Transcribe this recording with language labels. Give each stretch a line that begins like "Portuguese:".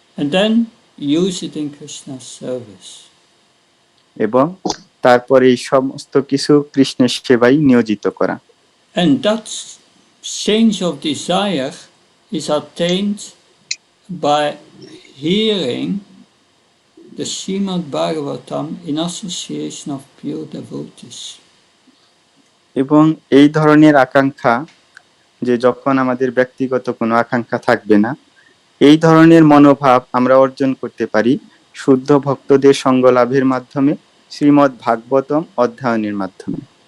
English: And then use it in Krishna's service.
Bangla: এবং তারপরে এই সমস্ত কিছু কৃষ্ণের সেবায় নিয়োজিত করা।
English: And that change of desire is attained by hearing the Srimad Bhagavatam in association of pure devotees.
Bangla: এবং এই ধরনের আকাঙ্ক্ষা, যে যখন আমাদের ব্যক্তিগত কোনো আকাঙ্ক্ষা থাকবে না, এই ধরনের মনোভাব আমরা অর্জন করতে পারি শুদ্ধ ভক্তদের সঙ্গ লাভের মাধ্যমে, শ্রীমদ্ ভাগবতম অধ্যয়নের মাধ্যমে।